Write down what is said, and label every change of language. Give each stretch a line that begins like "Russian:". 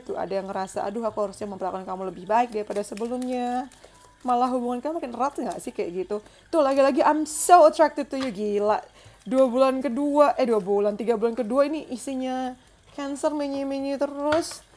Indonesian: Tuh ada yang ngerasa, aduh aku harusnya memperlakukan kamu lebih baik daripada sebelumnya. Malah hubungan kamu makin erat gak sih kayak gitu. Tuh lagi-lagi
English: I'm so attracted to you,
Indonesian: gila. 3 bulan kedua ini isinya Cancer menye-menye terus.